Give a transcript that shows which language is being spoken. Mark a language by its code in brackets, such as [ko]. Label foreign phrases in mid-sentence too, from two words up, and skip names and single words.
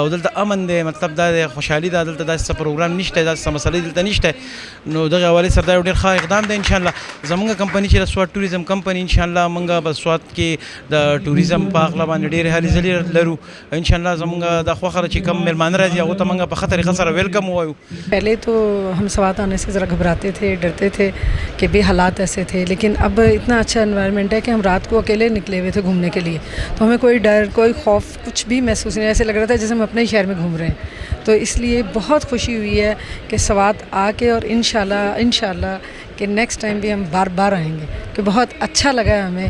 [ps] او دلته امن دی، مطلب دا دی خوشحالي ده، دلته داسې څه پروګرام نشته، داسې څه مسلې دلته نشته. نو دغه حوالې سره دا یو ډېر ښه اقدام دی. انشاءالله زمونږ کمپني چې د سواد ټوریزم کمپني انشاءالله مونږ په سواد کې د ټوریزم په هکله باندې ډېرې هلې ځلې لرو. انشاءالله زمونږ دا خوښه ده چې کم مېلمانه راځي هغو ته مونږ په ښه طریقه سره ویلکم ووایو. [ur] پہلے تو ہم سواد آنے سے ذرا گھبراتے تھے، ڈرتے تھے کہ بھی حالات ایسے تھے، لیکن اب اتنا اچھا انوائرنمنٹ ہے کہ ہم رات کو اکیلے نکلے ہوئے تھے گھومنے کے لیے، تو ہمیں کوئی ڈر کوئی خوف کچھ بھی محسوس نہیں، ایسے لگ رہا تھا جیسے ہم اپنے ہی شہر میں گھوم رہے ہیں. تو اس لیے بہت خوشی ہوئی ہے کہ سواد آ کے اور انشاءاللہ کہ [en] next time [ur] بھی ہم بار بار آئیں گے، کہ بہت اچھا لگا ہے ہمیں.